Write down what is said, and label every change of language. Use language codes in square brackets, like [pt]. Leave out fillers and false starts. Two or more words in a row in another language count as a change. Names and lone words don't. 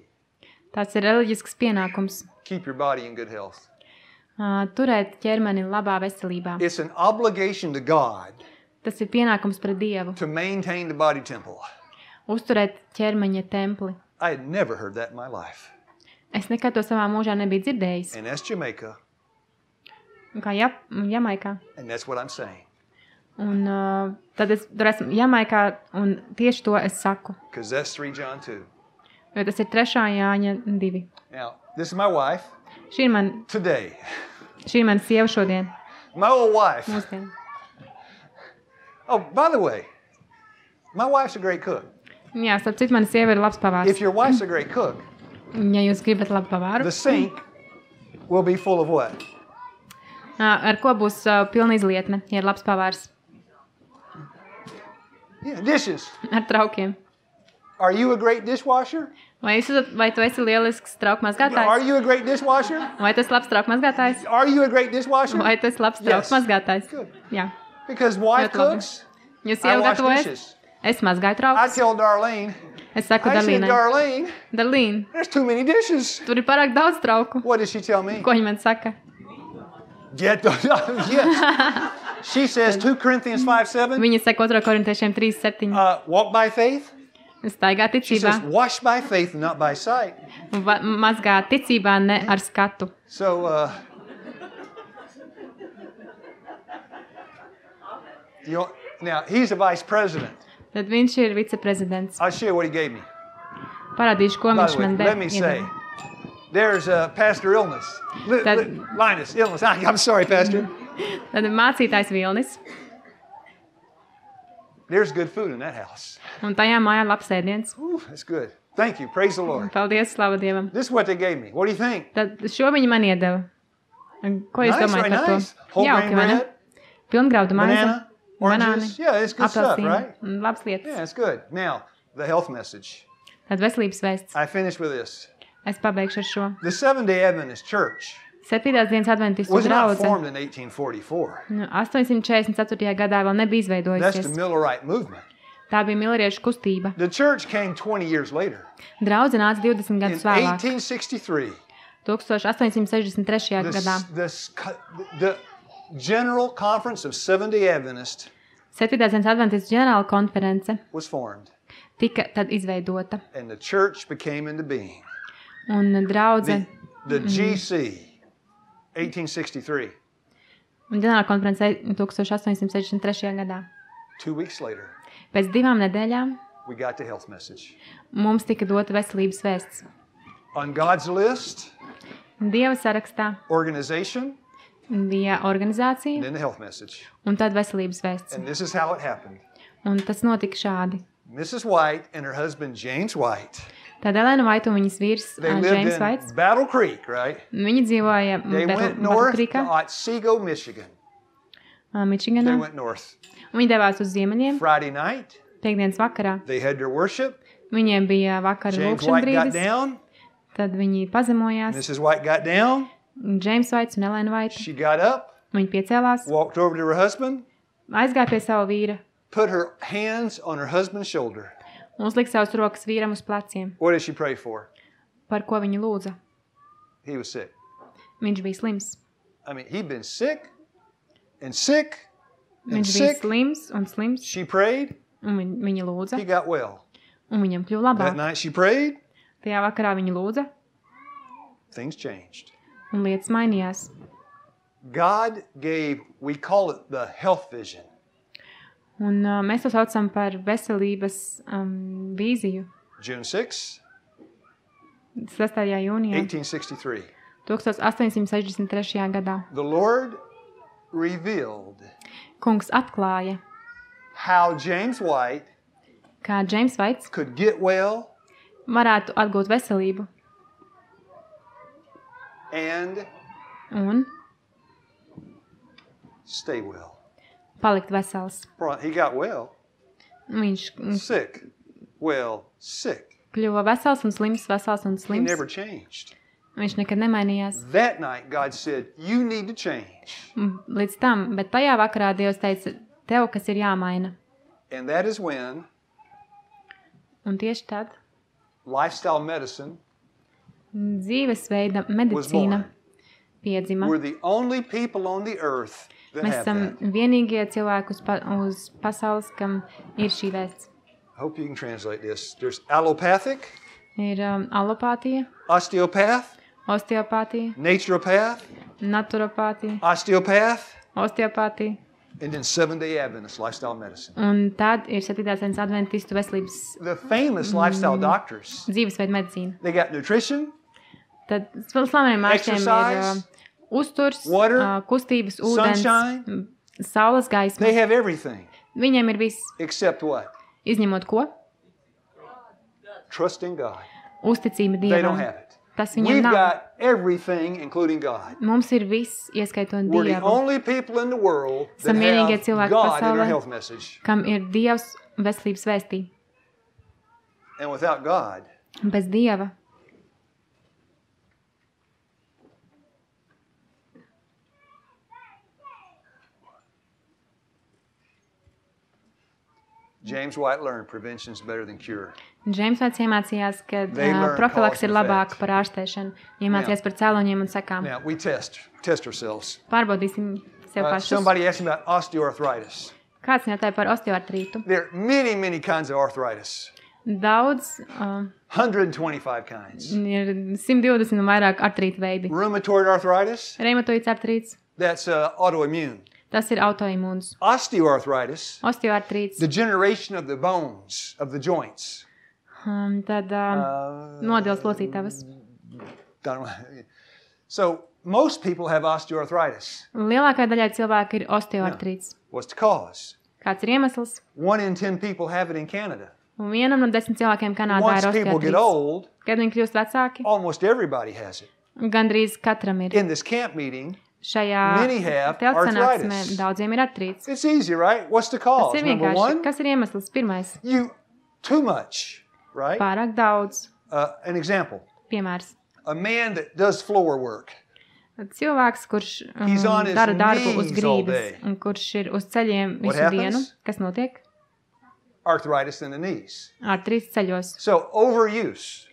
[lv] Tāds ir reliģisks pienākums. [en] Keep your body in good health. [lv] Turēt ķermeni labā veselībā. [en] It's an obligation to God [lv] Tas ir pienākums pret Dievu. [en] to maintain the body temple. [lv] Uzturēt ķermeņa templi. [en] I had never heard that in my life. [lv] Es nekad to savā mūžā nebiju dzirdējis. [en] And that's Jamaica, [lv] Kā Jamaikā. [en] and that's what I'm saying. [lv] Un tad es tur esmu Jamaikā, un tieši to es saku. [en] Because that's 3 John 2. [lv] Jo tas ir 3. Jāņa 2. [en] Now, this is my wife [lv] Šī [en] today. [lv] ir mana sieva šodien. [en] My old wife. [lv] Mūsdien. [en] Oh, by the way, my wife's a great cook. [lv] Jā, starp citu, mana sieva ir labs pavārs. [en] If your wife's a great cook, [lv] Ja jūs gribat labu pavāru, [en] the sink will be full of what? [lv] ar ko būs pilna izlietne, ja ir labs pavārs? [en] Yeah, dishes. [lv] Ar traukiem. [en] Are you a great dishwasher? [lv] Vai tu esi lielisks trauku [en] Are [lv] mazgātājs? [en] you a great dishwasher? [lv] Vai tu esi labs trauku mazgātājs? [en] Are you a great dishwasher? [lv] Vai tu esi labs trauku [en] Yes. [lv] mazgātājs? [en] Good. [lv] Jā. [en] Because wife [lv] Ļoti labi. [en] cooks, [lv] Jūs [en] I [lv] jau [en] wash [lv] gatavojas? [en] dishes. [lv] Es mazgāju [en] I [lv] traukus. [en] tell Darlene, [lv] Es saku [en] I said, [lv] Darlīnai. [en] Darlene, [lv] Darlīn, [en] there's too many dishes. [lv] tur ir pārāk daudz trauku. [en] What does she tell me? [lv] Ko viņa man saka? [en] Get those. Yes. She says 2 Corinthians 5:7. [lv] Viņa saka 2. korintiešiem 3:7. [en] Walk by faith. [lv] Staigā [en] She [lv] ticībā. [en] says wash by faith, not by sight. [lv] Un mazgā ticībā, ne ar skatu. [en] So, now he's a vice president. [lv] Tad viņš ir viceprezidents. [en] I'll show you what he gave me. [lv] Parādīšu, ko [en] By [lv] viņš [en] the way, [lv] man [en] let me say, [lv] deva. [en] there's Pastor Illness. Linus, Illness. I'm sorry, Pastor. [lv] Tad mācītājs Vilnis. [en] There's good food in that house. [lv] Un tajā mājā labs ēdiens. [en] Ooh, that's good. Thank you. Praise the Lord. [lv] Paldies, slava Dievam. [en] This is what they gave me. What do you think? [lv] Tad šo viņi man iedeva. Un ko jūs [en] Nice, [lv] domājat [en] right? [lv] par to? [en] Nice. Whole grain [lv] vai ne? [en] bread, [lv] Pilngraudu maize, [en] banana, [lv] banāni, [en] oranges. Yeah, it's good stuff, [lv] apelsīni. [en] right? [lv] Un labs lietas. [en] Yeah, it's good. Now, the health message. [lv] Tad veselības vēsts. [en] I finish with this. [lv] Es pabeigšu ar šo. [en] The Seventh-day Adventist Church [lv] 7. dienas adventistu [en] was not [lv] draudze. [en] formed in 1844. [lv] 844. gadā vēl nebija [en] That's the [lv] izveidojusies. [en] Millerite movement. [lv] Tā bija milleriešu kustība. [en] The church came 20 years later. [lv] Draudze nāca 20 [en] In [lv] gadus vēlāk. [en] 1863, [lv] 1863. gadā. [en] the General Conference of Seventh-day Adventists [lv] 7. dienas adventistu ģenerāla konference [en] was formed, [lv] tika tad izveidota. [en] and the church became into being. [lv] Un draudze [en] The GC, 1863. [lv] un ģenerāla konference 1863. gadā. [en] 2 weeks later, [lv] Pēc 2 nedēļām [en] we got the health message. [lv] mums tika dota veselības vēsts. [en] On God's list, [lv] Dieva sarakstā [en] organization, [lv] bija organizācija [en] and then the health message. [lv] un tad veselības vēsts. [en] And this is how it happened. [lv] Un tas notika šādi. [en] Mrs. White and her husband, James White, [lv] Tad Elena Vaita un viņas vīrs [en] they lived [lv] James Vaits. [en] in Battle Creek, right? [lv] Viņi dzīvoja [en] They went north to [lv] Battlekrīkā, [en] Otsego, Michigan. They [lv] Mičiganā. [en] went north. [lv] Viņi devās uz ziemeļiem [en] Friday night, [lv] piekdienas vakarā. [en] they had their worship. [lv] Viņiem bija vakara [en] James [lv] lūkšana [en] White got [lv] brīdis, [en] down. [lv] tad viņi pazemojās. [en] Mrs. White got down. [lv] Džeims Vaits un Elēna Vaita. [en] She got up, [lv] Viņa piecēlās, [en] walked over to her husband, [lv] aizgāja pie sava vīra [en] put her hands on her husband's shoulder. [lv] un uzlika savas rokas vīram uz pleciem. [en] What did she pray for? [lv] Par ko viņa lūdza? [en] He was sick. [lv] Viņš bija slims. [en] I mean, he'd been sick and sick and [lv] Viņš bija [en] sick. [lv] slims un slims, [en] She prayed, [lv] un viņa lūdza, [en] he got well. [lv] un viņam kļuva [en] That [lv] labāk. [en] night she prayed, [lv] Tajā vakarā viņa lūdza, [en] things changed. [lv] un lietas mainījās. [en] God gave, we call it the health vision. [lv] Un mēs to saucam par veselības vīziju. [en] June 6, [lv] 6. jūnijā, [en] 1863. [lv] 1863. gadā. [en] The Lord revealed [lv] Kungs atklāja, [en] how James White [lv] kā Džeims Vaits [en] could get well [lv] varētu atgūt veselību [en] and [lv] un [en] stay well. [lv] palikt vesels. [en] He got well, [lv] Viņš [en] sick, well, sick. [lv] kļuva vesels un slims, vesels un [en] He [lv] slims. [en] never changed. [lv] Viņš nekad nemainījās. [en] That night, God said, you need to change. [lv] Līdz tam, bet tajā vakarā Dievs teica, tev kas ir jāmaina. [en] And that is when [lv] Un tieši tad [en] lifestyle medicine [lv] dzīvesveida medicīna piedzima. [en] we're the only people on the earth that [lv] Mēs [en] have [lv] esam [en] that. [lv] vienīgie cilvēki uz pasaules, kam ir šī vēsts. [en] I hope you can translate this. There's allopathic, [lv] Ir alopātija, [en] osteopath, [lv] osteopātija, [en] naturopath, [lv] naturopātija, [en] osteopath, [lv] osteopātija. [en] and then Seventh-day Adventist lifestyle medicine. [lv] Un tad ir 7. dienas adventistu veselības [en] The famous lifestyle doctors, [lv] dzīvesveida medicīna. [en] they got nutrition, [lv] Tad slaveniem ārstiem ir [en] Exercise, [lv] uzturs, [en] water, [lv] kustības, ūdens, [en] sunshine. [lv] saules gaisma. [en] they have everything [lv] Viņiem ir viss, [en] except what? [lv] izņemot ko? [en] Trust in God. [lv] Uzticība [en] They don't [lv] Dievam. [en] have it. [lv] Tas viņiem [en] We've [lv] nav. [en] got everything, including God. [lv] Mums ir viss, ieskaitot [en] We're the [lv] Dievu, [en] only people in the world that [lv] Esam vienīgie [en] have [lv] cilvēki [en] God in [lv] pasaulē. [en] our health message. [lv] kam ir Dievs veselības vēstī. [en] And without God, [lv] Bez Dieva [en] James White learned prevention is better than cure. [lv] Džeims Vaits iemācījās, ka [en] They learn [lv] profilaks [en] cause [lv] ir [en] and [lv] labāka [en] effect. [lv] par ārstēšanu. Iemācījās par cēloņiem un sekām. [en] Now, we test ourselves. [lv] Pārbaudīsim sev pašus. [en] Somebody asked me about osteoarthritis. [lv] Kāds jautāja par osteoartrītu? [en] There are many, many kinds of arthritis. [lv] Daudz [en] 125 kinds. [lv] ir 120 un vairāk artrīta veidi. [en] Rheumatoid arthritis, [lv] Reumatoīds artrīts, [en] that's autoimmune. [lv] tas ir autoimūns. [en] Osteoarthritis, [lv] Osteoartrīts, [en] degeneration of the bones, of the joints. [lv] tad nodils locītavas. [en] So, most people have osteoarthritis. [lv] Lielākai daļai cilvēku ir osteoartrīts. [en] What's the cause? [lv] Kāds ir iemesls? [en] 1 in 10 people have it in Canada. [lv] Un vienam no 10 cilvēkiem Kanādā [en] Once [lv] ir [en] people get [lv] osteoartrīts. [en] old, [lv] Kad viņi kļūst vecāki, [en] almost everybody has it. [lv] gandrīz katram ir. [en] In this camp meeting, [lv] Šajā [en] many have [lv] teltsanāksmē [en] arthritis. [lv] daudziem ir artrīts. [en] It's easy, right? What's the cause? [lv] Tas ir [en] Number [lv] vienkārši. [en] one, [lv] Kas ir iemesls? Pirmais. [en] too much, right? [lv] Pārāk daudz. [en] An example, [lv] Piemērs. [en] a man that does floor work. [lv] Cilvēks, kurš [en] He's on his [lv] dara darbu uz [en] knees all [lv] grīdas [en] day. [lv] un kurš ir uz ceļiem [en] What [lv] visu [en] happens? [lv] dienu. Kas notiek? [en] Arthritis in the knees. [lv] Artrīts ceļos. [en] So overuse.